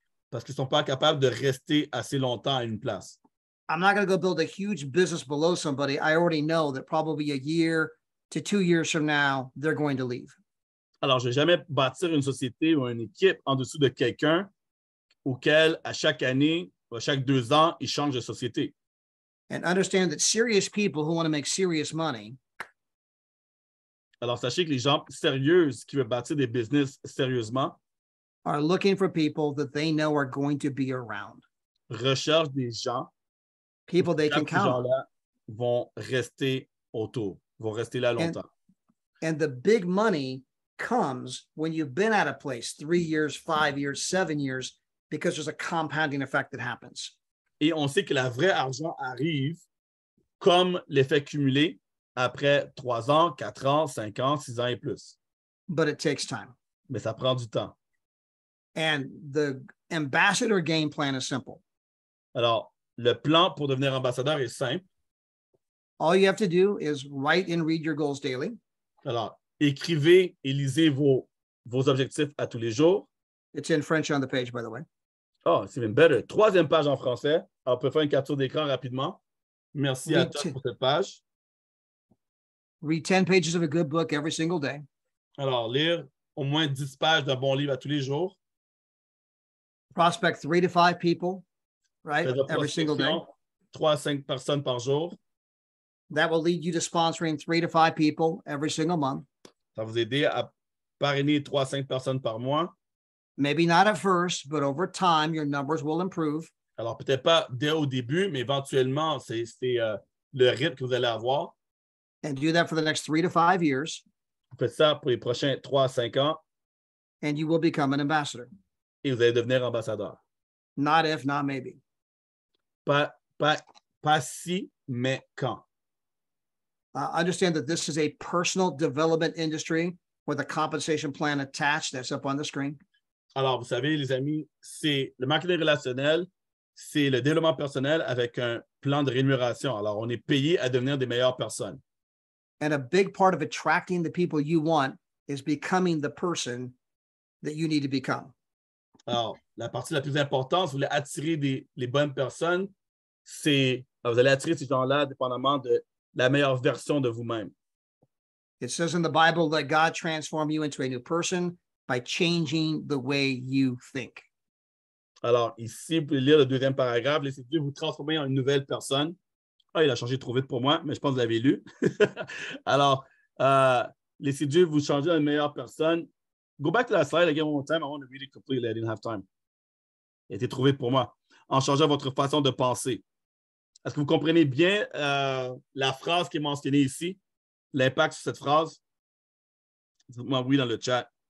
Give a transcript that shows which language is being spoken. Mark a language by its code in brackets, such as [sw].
[fr] Parce qu'ils ne sont pas capables de rester assez longtemps à une place. [en] I'm not going to go build a huge business below somebody. I already know that probably a year to 2 years from now, they're going to leave. [fr] Alors, je ne vais jamais bâtir une société ou une équipe en dessous de quelqu'un auquel, à chaque année ou à chaque 2 ans, il change de société. [en] And understand that serious people who want to make serious money [fr] Alors, sachez que les gens sérieux qui veulent bâtir des business sérieusement [en] are looking for people that they know are going to be around. [fr] recherchent des gens, [en] People they can [fr] ces [en] count on. [fr] gens-là vont rester autour, vont rester là longtemps. [en] And the big money comes when you've been at a place 3 years, 5 years, 7 years, because there's a compounding effect that happens. [fr] Et on sait que le vrai argent arrive comme l'effet cumulé après 3 ans, 4 ans, 5 ans, 6 ans et plus. [en] But it takes time. [fr] Mais ça prend du temps. [en] And the ambassador game plan is simple. [fr] Alors, le plan pour devenir ambassadeur est simple. [en] All you have to do is write and read your goals daily. [fr] Alors, écrivez et lisez vos objectifs à tous les jours. [en] It's in French on the page, by the way. Oh, it's even better. [fr] 3e page en français. Alors, on peut faire une capture d'écran rapidement. Merci à tous pour cette page. [en] Read 10 pages of a good book every single day. [fr] Alors, lire au moins 10 pages d'un bon livre à tous les jours. [en] Prospect 3 to 5 people, right? Every single day. [fr] 3 à 5 personnes par jour. [en] That will lead you to sponsoring 3 to 5 people every single month. [fr] Ça va vous aider à parrainer 3 à 5 personnes par mois. [en] Maybe not at first, but over time, your numbers will improve. [fr] Alors, peut-être pas dès au début, mais éventuellement, c'est le rythme que vous allez avoir. [en] And do that for the next 3 to 5 years. [fr] Vous faites ça pour les prochains 3 à 5 ans. [en] And you will become an ambassador. [fr] Et vous allez devenir ambassadeur. [en] Not if, not maybe. [fr] Pas si, mais quand. [en] Understand that this is a personal development industry with a compensation plan attached. That's up on the screen. [fr] Alors, vous savez, les amis, c'est le marketing relationnel, c'est le développement personnel avec un plan de rémunération. Alors, on est payé à devenir des meilleures personnes. [en] And a big part of attracting the people you want is becoming the person that you need to become. [fr] Alors, la partie la plus importante, si vous voulez attirer les bonnes personnes, c'est vous allez attirer ces gens-là dépendamment de la meilleure version de vous-même. [en] It says in the Bible that God transformed you into a new person by changing the way you think. [fr] Alors, ici, vous pouvez lire le 2e paragraphe. Laissez Dieu vous transformer en une nouvelle personne. Ah, il a changé trop vite pour moi, mais je pense que vous l'avez lu. Alors, laissez Dieu vous changer en une meilleure personne. [en] Go back to that slide again one more time. I want to read it completely. I didn't have time. [fr] Il a été trop vite pour moi. En changeant votre façon de penser. Est-ce que vous comprenez bien la phrase qui est mentionnée ici? L'impact sur cette phrase? Dites-moi oui dans le chat.